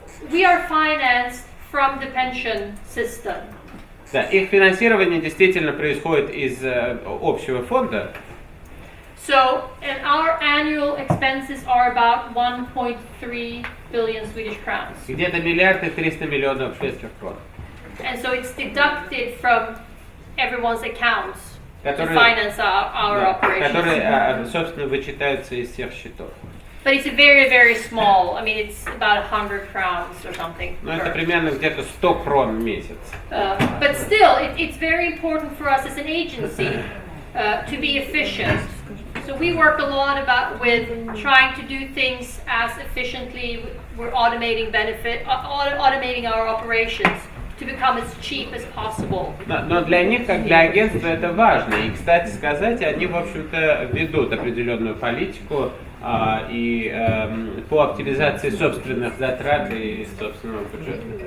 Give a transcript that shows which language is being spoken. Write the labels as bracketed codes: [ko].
[en] We are financed from the pension system. [ru] Да, их финансирование действительно происходит из общего фонда. [en] So, and our annual expenses are about 1.3 billion Swedish crowns. [ru] Где-то миллиард и 300 миллионов шведских крон. [en] And so it's deducted from everyone's accounts to [ru] Которые, [en] finance our operations. [ru] которые, собственно, вычитаются из всех счетов. [en] But it's very, very small. I mean, it's about 100 crowns or something. [ru] Ну, это примерно где-то 100 крон в месяц. [en] But still, it's very important for us as an agency to be efficient. So we work a lot with trying to do things as efficiently. We're automating automating our operations to become as cheap as possible. [ru] Но для них, как для агентства, это важно. И, кстати сказать, они, в общем-то, ведут определенную политику и по оптимизации собственных затрат и собственного бюджета.